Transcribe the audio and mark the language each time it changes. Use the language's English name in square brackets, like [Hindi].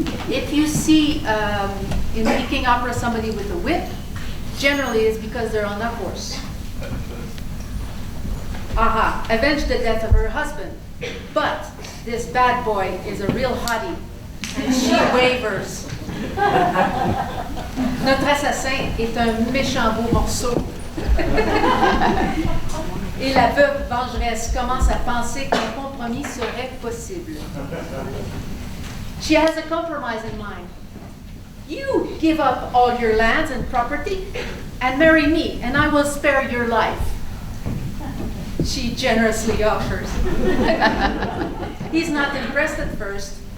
[English] If you see in Peking opera somebody with a whip, generally it's because they're on a horse. Aha, avenge the death of her husband. But this bad boy is a real hottie, and she wavers. [French] Notre assassin est un méchant beau morceau. Et la veuve vengeresse commence à penser qu'un compromis serait possible. [English] She has a compromise in mind. You give up all your lands and property and marry me, and I will spare your life. She generously offers. He's not impressed at first.